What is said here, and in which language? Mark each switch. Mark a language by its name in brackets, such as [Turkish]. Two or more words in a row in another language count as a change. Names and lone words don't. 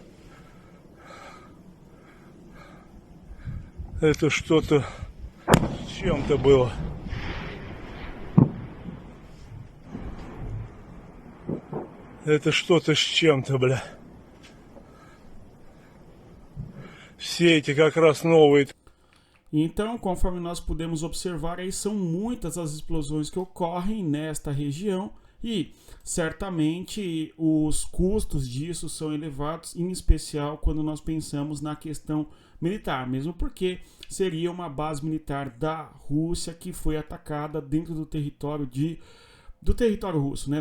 [Russian] Это что-то с чем-то было. Это что-то с чем-то, bля. Все эти как раз новые. [Portuguese] Então, conforme nós podemos observar, aí são muitas as explosões que ocorrem nesta região e certamente os custos disso são elevados, em especial quando nós pensamos na questão militar, mesmo porque seria uma base militar da Rússia que foi atacada dentro do território russo, né?